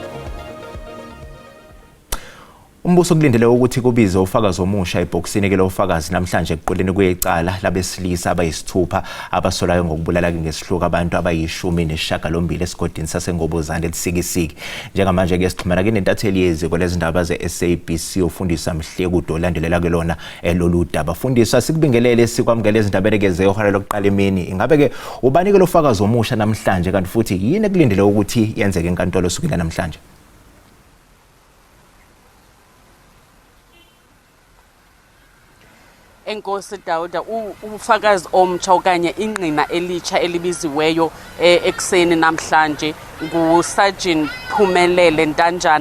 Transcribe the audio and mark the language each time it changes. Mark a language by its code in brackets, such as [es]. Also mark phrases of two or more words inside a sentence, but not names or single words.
[zu] Umbuso kulindele ukuthi kubize ufakazi omusha ebhokisini ke lo ufakazi namhlanje eqoleni kuyecala labesilisa abayisithupha abasolayo ngokubulala ngesihluku abantu abayi-18 esigodini saseNgobozane eTsikisiki. Njengamanje ke sixhumana ke nentatheli yeziko lezindaba ze-SABC ufundisa Mhlekude olandelela ke lona lolu daba. Fundiswa sikubingelele sikwamukela izindaba ekeze ohara lokuqala emini. Ingabe ke ubani ke lo ufakazi omusha namhlanje kanti futhi yini ekulindele ukuthi yenzeke enkantolo sukela namhlanje? [xh] Enkosi Dauda ufakazi omtsha okanye ingqina elitsha elibiziweyo ekseni namhlanje nguSergeant Phumelele Ntanjana.